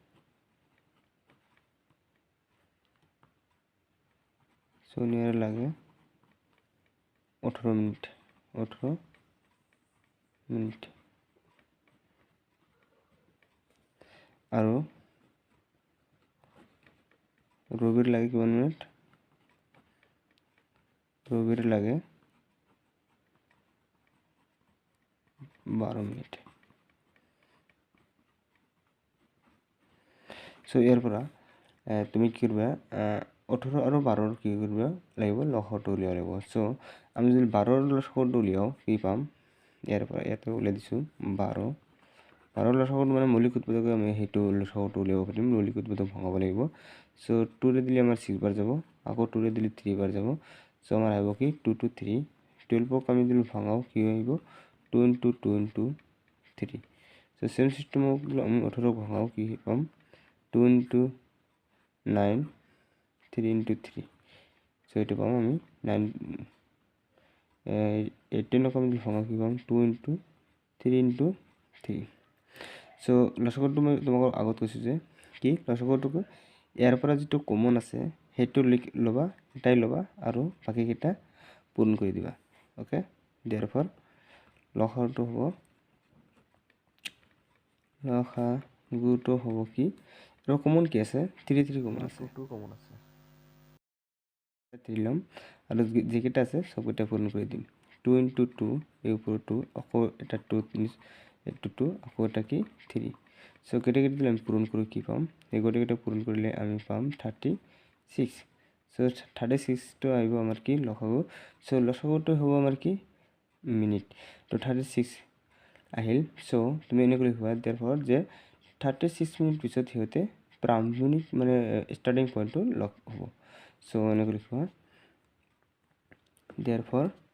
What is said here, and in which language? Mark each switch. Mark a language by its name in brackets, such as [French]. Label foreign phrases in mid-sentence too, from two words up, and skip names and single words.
[Assamese] 18 মিনিট আৰু রবির লাগে কিমান মিনিট রবির লাগে 12 মিনিট সো এর পৰা তুমি কি কৰিবা 18 আৰু 12 কি কৰিবা লাগিব লসাগুটো উলিয়াব লাগিব সো আমি যদি 12 লসাগুটো উলিয়াও কি পাম ইয়াৰ পৰা ইয়াতে উলিয়াই দিছোঁ 12 লসাগুটো মানে মৌলিক উৎপাদক আমি সেইটো লসাগুটো উলিয়াব পাৰিম মৌলিক উৎপাদক ভঙাব লাগিব সো 2 ৰে দিলে আমাৰ 6 বাৰ যাব আকৌ 2 ৰে দিলে 3 বাৰ যাব সো আমাৰ আহিব কি 2 to 3 12 ক আমি যদি ভঙাও কি আহিব 2 into 2 into 3 সো সেম সিস্টেমক আমি 18 ভঙাও কি পাম 2 into 9 3 into 3 সো এটা পাম আমি 9 18 ক আমি ভঙাও কি পাম 2 into 3 into 3 সো লসাগুটো মই তোমাক আগত কৈছো যে কি লসাগুটোক ইয়াৰ পৰা যেটো কমন আছে হেটো লবা এটাই লবা আৰু বাকি কিটা পূৰণ কৰি দিবা ওকে therefore লসাগুটো হ'ব লসাগুটো হ'ব কি আৰু কমন কি আছে 3 কমন আছে 2 কমন আছে 3 লম আৰু যেকেটা আছে সবটা পূৰণ কৰি দিম 2 into 2 এই উপৰ 2 আকৌ এটা 2 এইটো 2 আকৌ এটা কি 3 সো কেটে কেটে দিলে আমি পূৰণ কৰি কি পাম এই গোটেইটা পূৰণ কৰিলে আমি পাম 36 সো 36 টো আইবো আমাৰ কি লসাগু সো লসাগুটো হ'ব আমাৰ কি মিনিট তো 36 আহিল সো তুমি এনে কৰি হোৱা therefore যে 36 মিনিট পিছত হিতে প্ৰাৰম্ভ মিনিট মানে স্টাৰ্টিং পইণ্টটো লগ হ'ব সো এনে কৰি হোৱা therefore